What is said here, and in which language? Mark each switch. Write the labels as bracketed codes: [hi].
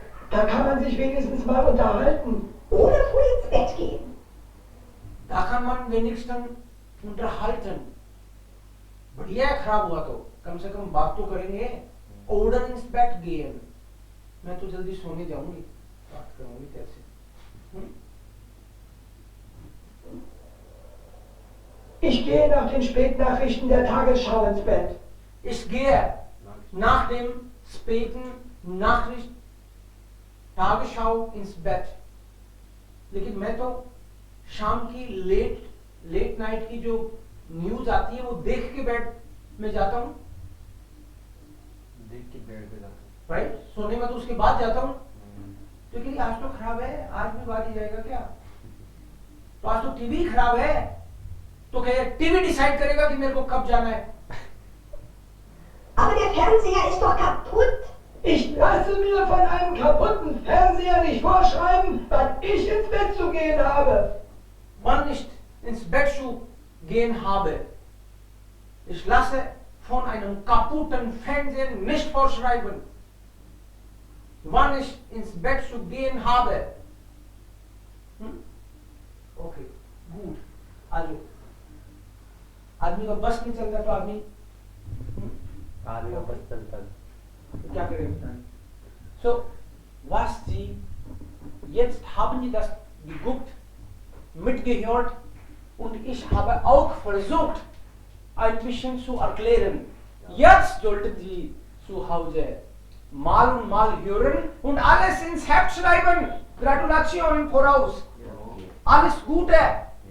[de] Da kann man sich wenigstens mal unterhalten. Oder früh ins Bett gehen. Da kann man wenigstens unterhalten. [hi] बढ़िया है खराब हुआ तो कम से कम बात तो करेंगे. [de] Oder ins Bett gehen. [hi] मैं तो जल्दी सोने जाऊंगी, बात करूंगी कैसे? [de] Ich gehe nach den Spätnachrichten der Tagesschau ins Bett. Ich gehe nach dem späten Nachricht Tagesschau ins Bett. [hi] लेकिन मैं तो शाम की लेट नाइट की जो न्यूज आती है वो देख के बेड में जाता हूँ, देख के बेड पे जाता राइट? सोने में तो उसके बाद जाता हूँ। तो कह आज तो खराब है, आज भी बात ही जाएगा क्या? तो आज तो टीवी खराब है, तो कहे टीवी डिसाइड करेगा कि मेरे को कब जाना है। [de] Aber der Fernseher ist doch kaputt. Ich lasse mir von einem kaputten Fernseher nicht vorschreiben, wann ich ins Bett zu gehen habe. Wann ich ins Bett zu gehen habe. Ich lasse von einem kaputten Fernseher nicht vorschreiben, wann ich ins Bett zu gehen habe. Okay, gut. [hi] Also, आदमी का बस नहीं चलता तो आदमी आदमी का बस चलता है। तो क्या करें बताएं? [de] So, was Sie jetzt haben Sie das geguckt, mitgehört und ich habe auch versucht, ein bisschen zu erklären. Jetzt sollten Sie zu Hause mal und mal hören und alles ins Heft schreiben. Gratulation im Voraus. Alles Gute.